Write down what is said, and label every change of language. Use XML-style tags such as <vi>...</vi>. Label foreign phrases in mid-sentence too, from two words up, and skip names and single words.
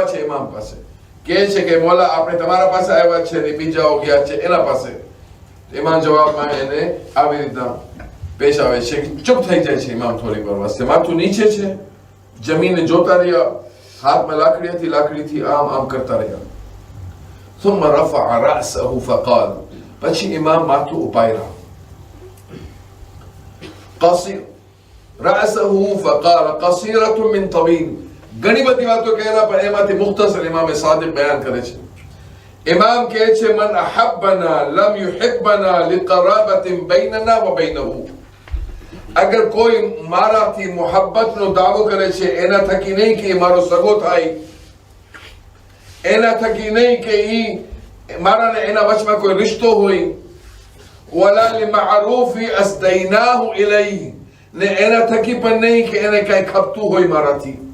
<gu>છે ઇમામ પાસે કહે છે કે મોલા આપણે તમારા પાસે આવ્યા છે ને બીજાઓ ગયા છે એના પાસે ઇમામ જવાબમાં એને આવી રીતના પેશ આવે છે ચૂપ થઈ જાય છે ઇમામ થોડી વાર વાસ્તે માથું નીચે છે જમીને જોતા રહ્યા હાથમાં લાકડી હતી લાકડીથી આમ કરતા રહ્યા</gu> <ar>ثم رفع رأسه فقال</ar> <gu>પછી ઇમામ માથું ઉપાડ્યા</gu> <ar>قصير رأسه فقال قصيرة من طويل</ar> <gu>ઘણી બધી વાતો કહેલા પણ એમાંથી મુખ્તસર ઇમામે સાદિક બયાન કરે છે ઇમામ કહે છે</gu> <ar>من أحبنا لم يحبنا لقرابة بيننا وبينه</ar> <gu>અગર કોઈ મારાથી મોહબ્બતનો દાવો કરે છે એના થકી નહીં કે મારો સગો થાય એના થકી નહીં કે ઈ મારા ને એના વચમાં કોઈ રિશ્તો હોય</gu> <ar>ولا لمعروف أسديناه إليه</ar> <gu>ને એના થકી પણ નહીં કે એને કઈ ખપતું હોય મારાથી</gu>